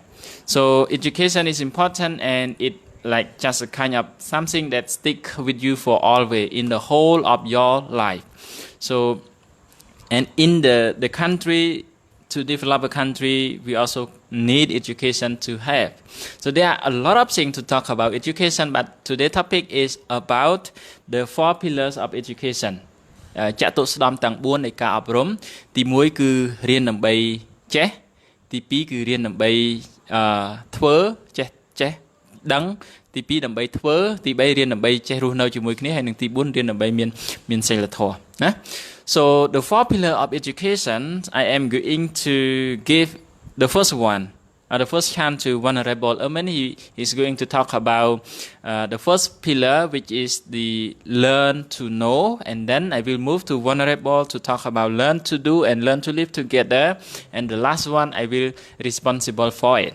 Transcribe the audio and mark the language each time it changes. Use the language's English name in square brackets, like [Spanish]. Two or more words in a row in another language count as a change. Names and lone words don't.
[English] So education is important, and it like just a kind of something that stick with you for always in the whole of your life. So, and in the country, to develop a country, we also need education to have. So there are a lot of things to talk about education, but today's topic is about the 4 pillars of education. [Khmer] ចាក់ទុកស្ដំទាំង 4 នៃការអប់រំ ទី 1 គឺរៀនដើម្បីចេះ ទី 2 គឺរៀនដើម្បីធ្វើចេះដឹង ទី 2 ដើម្បីធ្វើ ទី 3 រៀនដើម្បីចេះរស់នៅជាមួយគ្នា ហើយនឹងទី 4 រៀនដើម្បីមានសីលធម៌ណា [English] So the 4 pillar of education, I am going to give the first one, the first chance to Honorable Ermen. He is going to talk about the first pillar, which is the learn to know, and then I will move to Honorable to talk about learn to do and learn to live together, and the last one I will responsible for it.